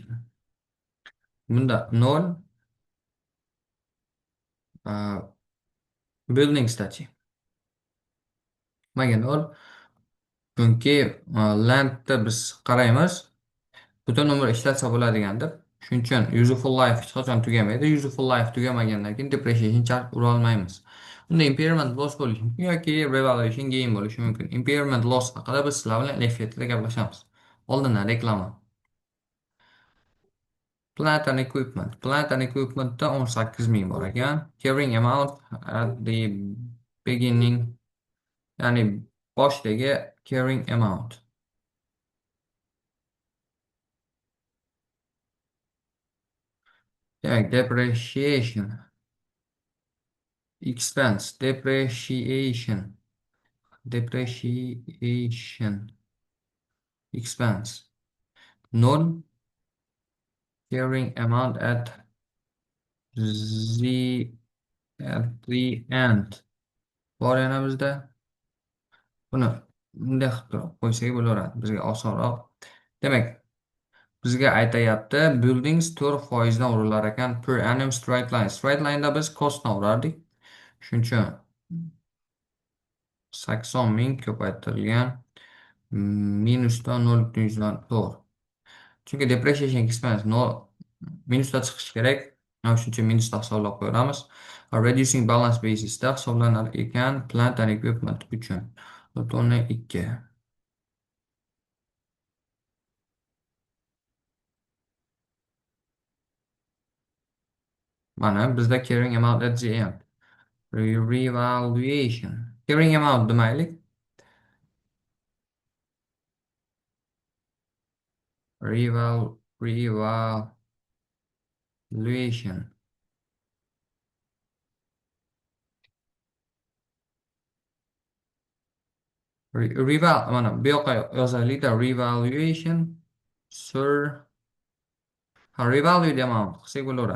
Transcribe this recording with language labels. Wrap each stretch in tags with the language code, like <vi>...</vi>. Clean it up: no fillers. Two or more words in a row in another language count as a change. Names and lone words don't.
<uz>Bunda 0. Building stachi. Nimaga 0? Chunki landni biz qaraymiz. Butun umr ishlatsa bo'ladigan deb. Shuning uchun</uz> <en>useful life</en> <uz>hech qachon tugamaydi.</uz> <en>Useful life</en> <uz>tugamagandan keyin</uz> <en>depreciation charge</en> <uz>ura olmaymiz. Unda</uz> <en>impairment loss</en> <uz>bo'lishi mumkin yoki</uz> <en>revaluation gain</en> <uz>bo'lishi mumkin.</uz> <en>Impairment loss</en> <uz>haqida biz sizlar bilan Lefet'da gaplashamiz. Oldindan reklama.</uz> <en>Plant and equipment. Plant and equipmentda</en> <uz>18 ming bor ekan.</uz> <en>Carrying amount at the beginning,</en> <uz>ya'ni boshdagi</uz> <en>carrying amount. Demak, depreciation expense, depreciation expense. 0. Carrying amount at the end.</en> <uz>Bor yana bizda. Buni bunday qilib turib qo'ysak bo'laveradi. Bizga osonroq. Demak, bizga aytayapti, buildings 4% dan urilar ekan</uz> <en>per annum straight line. Straight line'da</en> <uz>biz costdan urardik. Shuning uchun 80 ming ko'paytirilgan minusdan 0.104. Chunki</uz> <en>depreciation expense</en> <uz>minusda chiqishi kerak. Shuning uchun minusda hisoblab qo'yamiz.</uz> <en>Reducing balance basisda</en> <uz>hisoblanar ekan</uz> <en>plant and equipment</en> <uz>uchun.</uz> <en>2.</en> <uz>Mana bizda</uz> <en>carrying amount at the end. Revaluation. Carrying amount demaylik. Revaluation.</en> <uz>Mana bu yoqqa yozaylikda revaluation sir</uz> <en>revalued amount</en> <uz>qilsak bo'laveradi.</uz>